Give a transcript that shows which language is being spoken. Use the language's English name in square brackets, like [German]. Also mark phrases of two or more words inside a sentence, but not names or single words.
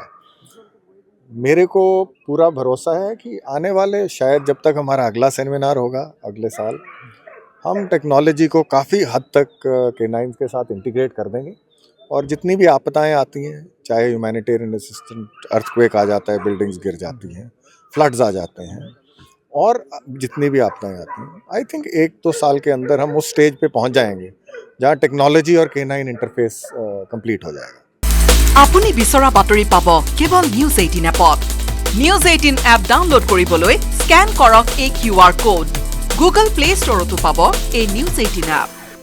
[Hindi] मेरे को पूरा भरोसा है कि आने वाले शायद जब तक हमारा अगला सेमिनार होगा अगले साल, हम टेक्नोलॉजी को काफ़ी हद तक केनाइंस के साथ इंटीग्रेट कर देंगे और जितनी भी आपदाएं आती हैं, चाहे [English] humanitarian assistant, [Hindi] अर्थक्वेक आ जाता है, बिल्डिंग्स गिर जाती हैं, फ्लड्स आ जाते हैं और जितनी भी आपदाएं आती हैं, [English] I think [Hindi] 1-2 साल के अंदर हम उस स्टेज पे पहुंच जाएंगे जहां टेक्नोलॉजी और [English] canine interface [Hindi] कंप्लीट हो जाएगा। [Assamese] আপুনি বিচৰা বাতৰি পাব কেৱল নিউজ 18 এপত। নিউজ 18 এপ ডাউনলোড কৰিবলৈ স্ক্যান কৰক এই [English] QR code. [Assamese] গুগল প্লে ষ্টৰতো পাব এই নিউজ 18 এপ।